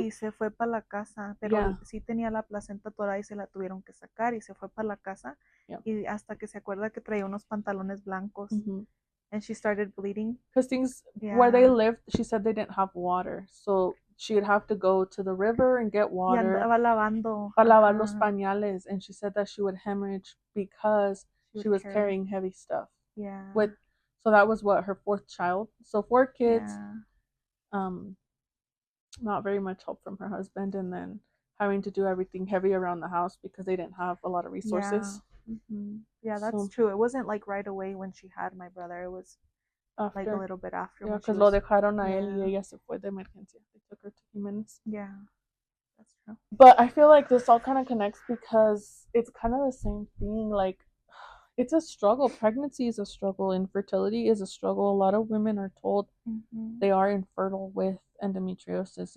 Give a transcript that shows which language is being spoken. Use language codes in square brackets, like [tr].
[es] Y se fue para la casa, pero sí tenía la placenta atorada y se la tuvieron que sacar y se fue para la casa. Y hasta que se acuerda que traía unos pantalones blancos. [en] And she started bleeding. Because things where they lived, she said they didn't have water. So she'd have to go to the river and get water. [es] Y andaba lavando. Para lavar los pañales. [en] And she said that she would hemorrhage because she was carrying heavy stuff. Yeah. So that was what, her 4th child. So 4 kids. Yeah. Not very much help from her husband, and then having to do everything heavy around the house because they didn't have a lot of resources. Yeah, that's true. It wasn't like right away when she had my brother. It was after. Like a little bit after. Yeah, because [es] lo dejaron a él y ella se fue de emergencia. [en] They took her to Jimenez. Yeah, that's true. But I feel like this all kind of connects because it's kind of the same thing. Like, it's a struggle. Pregnancy is a struggle. Infertility is a struggle. A lot of women are told they are infertile with endometriosis.